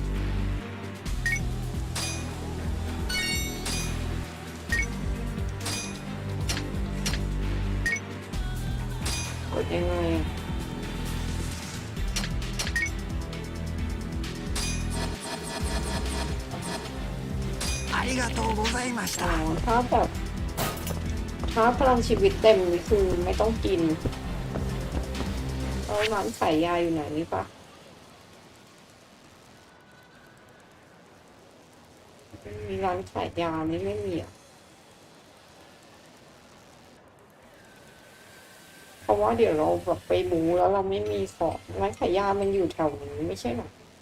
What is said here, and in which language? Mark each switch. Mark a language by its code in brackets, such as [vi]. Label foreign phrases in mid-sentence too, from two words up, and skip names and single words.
[th] กดยังไงอะ [ja] ありがとうございまし [th] อ๋อ [ja] た。 [th] ถ้าแบบถ้าพลังชีวิตเต็มนี่คือไม่ต้องกินแล้วร้านขายยาอยู่ไหนนี่ปะ มีร้านขายยานี่ไม่มีอ่ะเพราะว่าเดี๋ยวเราแบบไปหมูแล้วเราไม่มีของร้านขายยามันอยู่แถวนี้ไม่ใช่หรอ